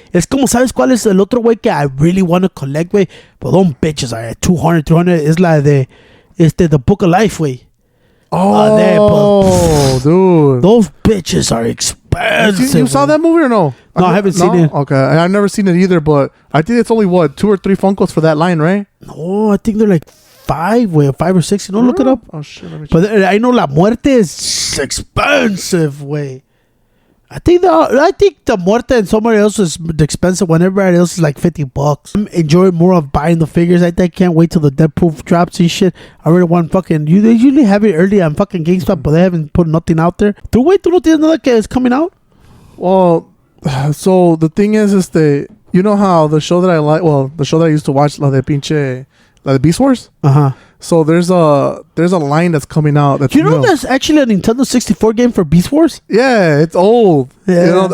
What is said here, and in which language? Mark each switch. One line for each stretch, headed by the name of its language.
Spanish: Es como, ¿sabes cuál es el otro güey que
English: I really want to collect,
Spanish: güey?
English: But those bitches are at 200, 300. It's like the Book of Life, güey. Oh, dude. Those bitches are expensive. You saw that movie or no? No, I haven't seen it. Okay, I've never seen it either, but I think it's only, 2 or 3 Funkos for that line, right? No, I think they're like 5 or 6. You don't look it up. Oh, shit. But I know La Muerte is expensive, way. I think the Muerte and somebody else is the expensive one. Everybody else is like $50. I'm enjoying more of buying the figures. I can't wait till the Dead Proof drops and shit. I really want fucking. They usually have it early on fucking GameStop, but they haven't put nothing out there.
Spanish: ¿Tú no tienes nada que es
English: coming out? Well, so the thing is you know how the show that I like, the show that I used to watch,
Spanish: la de
English: Beast Wars. So there's a line that's coming out. That's there's actually a Nintendo 64 game for Beast Wars? Yeah, it's old. Yeah.